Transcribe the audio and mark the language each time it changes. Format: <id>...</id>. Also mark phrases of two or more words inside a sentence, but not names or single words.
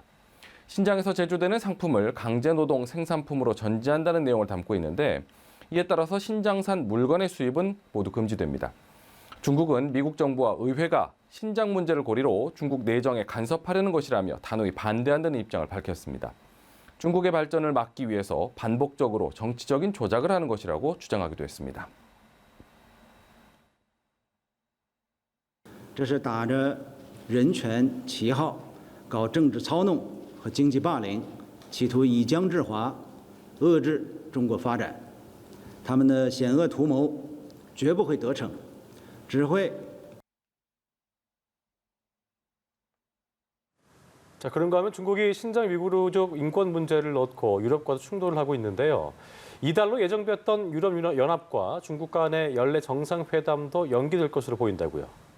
<ko>신장에서 제조되는 상품을 강제노동 생산품으로 전지한다는 내용을 담고 있는데 이에 따라서 신장산 물건의 수입은 모두 금지됩니다. 중국은 미국 정부와 의회가 신장 문제를 고리로 중국 내정에 간섭하려는 것이라며 단호히 반대한다는 입장을 밝혔습니다. 중국의 발전을 막기 위해서 반복적으로 정치적인 조작을 하는 것이라고 주장하기도 했습니다.</ko> <zh>这是打着人权旗号搞政治操弄和经济霸凌，企图以疆制华，遏制中国发展。他们的险恶图谋绝不会得逞，只会</zh> <ko>자, 그런가 하면 중국이 신장 위구르족 인권 문제를 넣고 유럽과도 충돌을 하고 있는데요. 이달로 예정됐던 유럽연합과 중국 간의 연례 정상회담도 연기될 것으로 보인다고요.</ko>